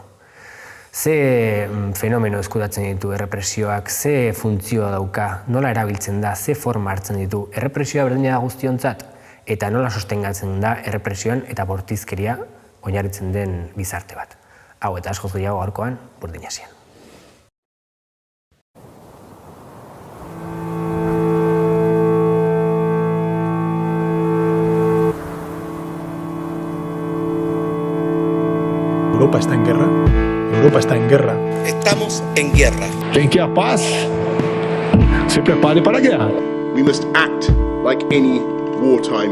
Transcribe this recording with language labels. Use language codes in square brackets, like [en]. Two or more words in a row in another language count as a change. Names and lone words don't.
[eu] Ze fenomeno eskutatzen ditu errepresioak, ze funtzioa dauka, nola erabiltzen da, ze forma hartzen ditu, errepresioa berdina da guztiontzat, eta nola sostengatzen da errepresioan eta bortizkeria oinarritzen den gizarte bat. Hau eta askoz gehiago gaurkoan Burdin Asian. [es] Europa está en guerra. Europa está en guerra. Estamos en guerra. Quien quiera paz, se prepare para guerra. [en] We must act like any wartime.